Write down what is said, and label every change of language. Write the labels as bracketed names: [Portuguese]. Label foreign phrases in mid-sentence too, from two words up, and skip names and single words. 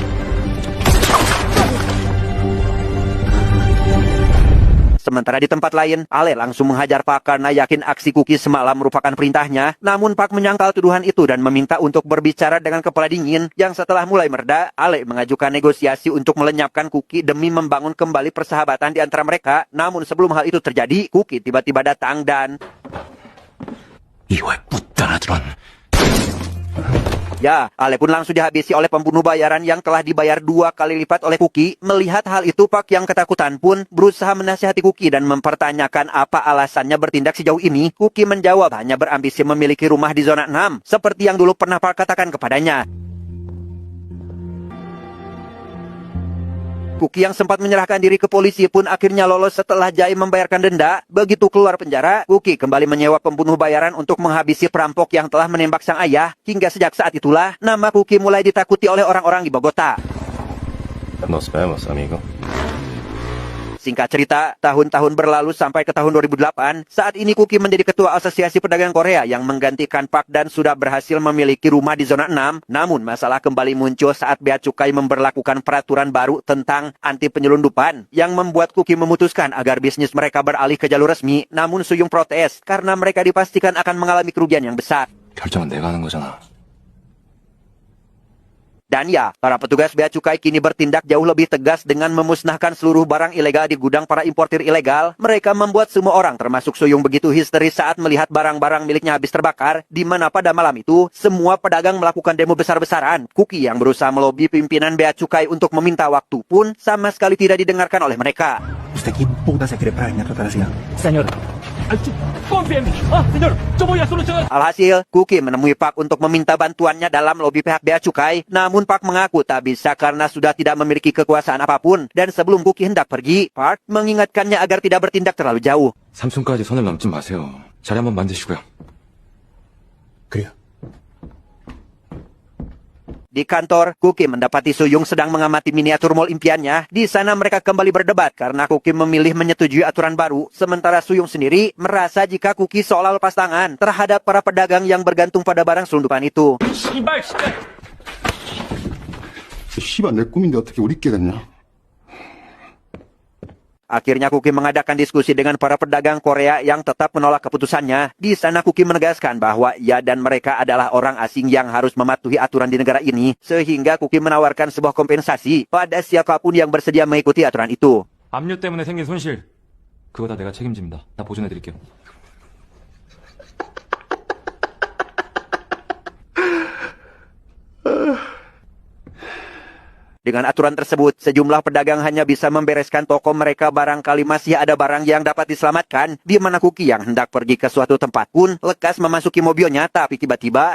[Indonesian] Sementara di tempat lain, Ale langsung menghajar Park karena yakin aksi Kuki semalam merupakan perintahnya. Namun Park menyangkal tuduhan itu dan meminta untuk berbicara dengan kepala dingin. Yang setelah mulai mereda, Ale mengajukan negosiasi untuk melenyapkan Kuki demi membangun kembali persahabatan di antara mereka. Namun sebelum hal itu terjadi, Kuki tiba-tiba datang dan... 이와의 풋단하드런. Ya, Ale pun langsung dihabisi oleh pembunuh bayaran yang telah dibayar 2 kali lipat oleh Kuki. Melihat hal itu, Park yang ketakutan pun berusaha menasihati Kuki dan mempertanyakan apa alasannya bertindak sejauh ini. Kuki menjawab hanya berambisi memiliki rumah di zona 6, seperti yang dulu pernah Park katakan kepadanya. Kuki yang sempat menyerahkan diri ke polisi pun akhirnya lolos setelah Jae membayarkan denda. Begitu keluar penjara, Kuki kembali menyewa pembunuh bayaran untuk menghabisi perampok yang telah menembak sang ayah. Hingga sejak saat itulah, nama Kuki mulai ditakuti oleh orang-orang di Bogota. [Spanish] Nos vemos, amigo. [Indonesian] Singkat cerita, tahun-tahun berlalu sampai ke tahun 2008, saat ini Kuki menjadi ketua Asosiasi Pedagang Korea yang menggantikan Park dan sudah berhasil memiliki rumah di zona 6. Namun masalah kembali muncul saat Bea Cukai memberlakukan peraturan baru tentang anti penyelundupan yang membuat Kuki memutuskan agar bisnis mereka beralih ke jalur resmi. Namun Suyung protes karena mereka dipastikan akan mengalami kerugian yang besar. [Korean] 결정은 내가 하는 거잖아. [Indonesian] Dan ya, para petugas Bea Cukai kini bertindak jauh lebih tegas dengan memusnahkan seluruh barang ilegal di gudang para importir ilegal. Mereka membuat semua orang termasuk Suyung begitu histeris saat melihat barang-barang miliknya habis terbakar, di mana pada malam itu, semua pedagang melakukan demo besar-besaran. Kuki yang berusaha melobi pimpinan Bea Cukai untuk meminta waktu pun sama sekali tidak didengarkan oleh mereka. [Spanish] Usted aquí puta se quiere para tratar así. Señor, confía en mí. Señor, yo voy a solucionar. [Indonesian] Alhasil, Kuki menemui Park untuk meminta bantuannya dalam lobi pihak Bea Cukai. Namun Park mengaku tak bisa karena sudah tidak memiliki kekuasaan apapun. Dan sebelum Kuki hendak pergi, Park mengingatkannya agar tidak bertindak terlalu jauh. [Korean] 삼촌까지 선을 넘지 마세요. 자리 한번 만드시고요. 그래요. [Indonesian] Di kantor, Kuki mendapati Suyung sedang mengamati miniatur mall impiannya. Di sana mereka kembali berdebat karena Kuki memilih menyetujui aturan baru. Sementara Suyung sendiri merasa jika Kuki seolah lepas tangan terhadap para pedagang yang bergantung pada barang selundupan itu. [Korean] 씨발 내 꿈인데 어떻게 우리끼리 됐냐? [Indonesian] Akhirnya Kuki mengadakan diskusi dengan para pedagang Korea yang tetap menolak keputusannya. Di sana Kuki menegaskan bahwa ia dan mereka adalah orang asing yang harus mematuhi aturan di negara ini. Sehingga Kuki menawarkan sebuah kompensasi pada siapapun yang bersedia mengikuti aturan itu. [Korean] 압류 때문에 생긴 손실, 그거 다 내가 책임집니다. 다 보존해드릴게요. [Indonesian] Dengan aturan tersebut, sejumlah pedagang hanya bisa membereskan toko mereka barangkali masih ada barang yang dapat diselamatkan. Di mana Kuki yang hendak pergi ke suatu tempat pun lekas memasuki mobilnya, tapi tiba-tiba...